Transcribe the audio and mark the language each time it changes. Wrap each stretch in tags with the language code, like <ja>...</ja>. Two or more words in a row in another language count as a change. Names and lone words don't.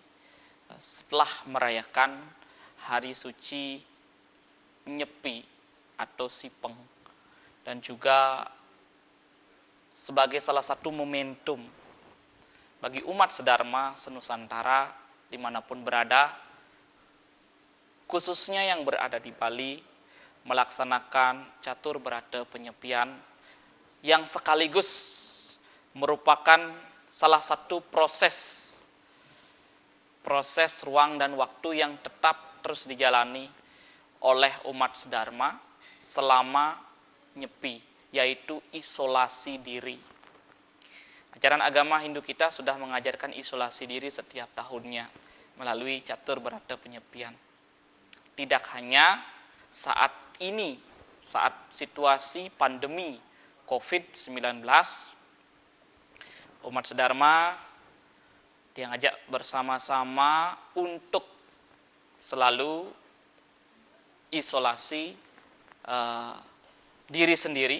<id>setelah merayakan hari suci Nyepi atau Sipeng, dan juga sebagai salah satu momentum bagi umat sedharma senusantara dimanapun berada, khususnya yang berada di Bali, melaksanakan catur berata penyepian yang sekaligus merupakan salah satu proses ruang dan waktu yang tetap terus dijalani oleh umat sedharma selama nyepi, yaitu isolasi diri. Ajaran agama Hindu kita sudah mengajarkan isolasi diri setiap tahunnya melalui catur berata penyepian. Tidak hanya saat ini, saat situasi pandemi COVID-19, umat sedharma dia ngajak bersama-sama untuk selalu isolasi diri sendiri.</id>